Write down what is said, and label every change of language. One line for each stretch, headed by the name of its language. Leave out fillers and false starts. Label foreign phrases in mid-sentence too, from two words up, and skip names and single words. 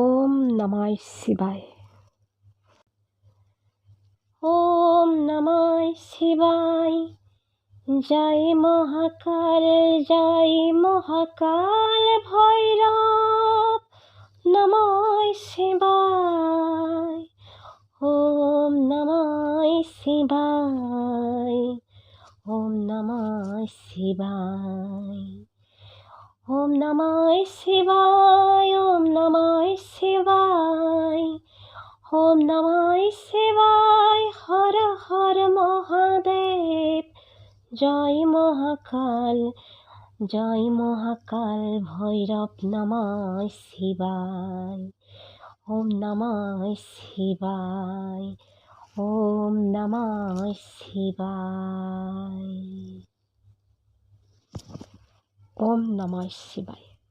Sanskrit: ওম নমঃ শিবায়। ওম নমঃ শিবায়।
Bangla: জয় মহাকাল, জয় মহাকাল ভৈরব।
Sanskrit: নমঃ শিবায়। ওম নমঃ শিবায়। ওম নমঃ শিবায়। ওম নমঃ শিবায়। ওম নমঃ শিবায়। ওম নমঃ শিবায়।
Bangla: হর হর মহাদেব। জয় মহাকাল, জয় মহাকাল ভৈরব।
Sanskrit: নমঃ শিবায়। ওম নমঃ শিবায়। ওম নমঃ শিবায়। ওম নমঃ শিবায়।